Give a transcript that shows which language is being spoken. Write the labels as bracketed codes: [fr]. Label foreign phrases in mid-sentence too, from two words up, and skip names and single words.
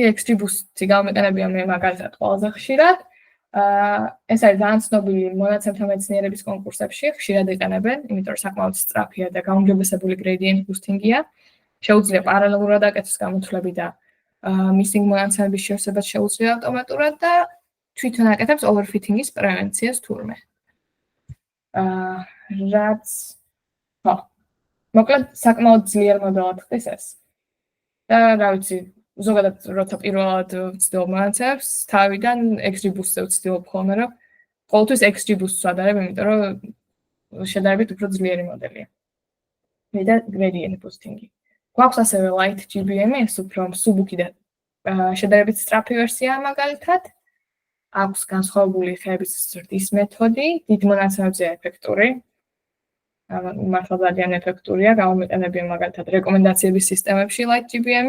[ka] XGBoost-ი გამომიყენებია მე მაგალითად ყველაზე ხშირად. ეს არის ძალიან ცნობილი მონაცემთა მეცნიერების კონკურსებში, ხშირად იყენებენ, იმიტომ რომ საკმაოდ სწრაფია და გაუმჯობესებული [en] gradient boosting- [ka] ია. შეუძლია პარალელურად აკეთოს გამოთვლები და missing მონაცემების შევსებას შეუძლია ავტომატურად და თვითონ აკეთებს overfitting-ის პრევენციას თურმე. რაც ხო, მოკლედ საკმაოდ ძლიერ მოდელად ხდის ეს. და რა ვიცი, ზოგადად როცა პირველად ვცდილობ მონაცემებს, თავიდან XGBoost-ზე ვცდილობ ხოლმე, რომ ყოველთვის XGBoost-ს ვადარებ, იმიტომ რომ შედარებით უფრო ძლიერი მოდელია. და [en] gradient boosting- [ka] ი. გვაქვს ასევე light GBM-ი, ეს უფრო მსუბუქი და შედარებით სწრაფი ვერსიაა მაგალითად. აქვს განსხვავებული ხეების ზრდის მეთოდი, დიდ მონაცემებზე ეფექტური. მართლა ძალიან ეფექტურია, გამომიყენებია მაგალითად რეკომენდაციების სისტემებში light GBM-ი.